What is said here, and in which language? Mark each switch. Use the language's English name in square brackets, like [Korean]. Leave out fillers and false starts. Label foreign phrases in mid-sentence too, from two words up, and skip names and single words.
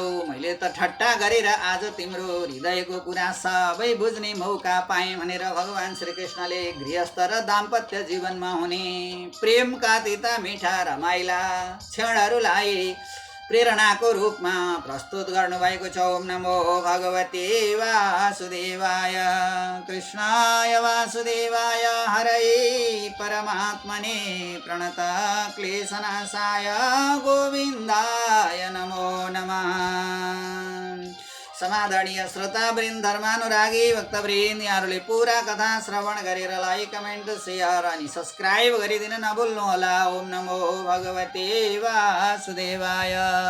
[Nepali] मैले त ठट्टा गरेर आज तिम्रो हृदयको कुरा सबै बुझ्ने मौका पाएँ भनेर भगवान श्रीकृष्णले गृहस्थ र दाम्पत्य जीवनमा हुने प्रेमका तिता मिठा रमाइला क्षणहरूलाई प्रेरणाको रूपमा प्रस्तुत गर्नुभएको छ। [Sanskrit] ओम नमो भगवते वासुदेवाय। कृष्णाय वासुदेवाय हरये परमात्मने प्रणत क्लेशनाशाय गोविन्दाय नमो नमः। [Nepali] समादरणीय श्रोतावृन्द, धर्मानुरागी भक्तवृन्द, यहाँहरूले पुरा कथा श्रवण गरेर लाइक, कमेन्ट, सेयर अनि सब्सक्राइब गरिदिन नभुल्नुहोला। [Sanskrit] ओम नमो भगवते वासुदेवाय।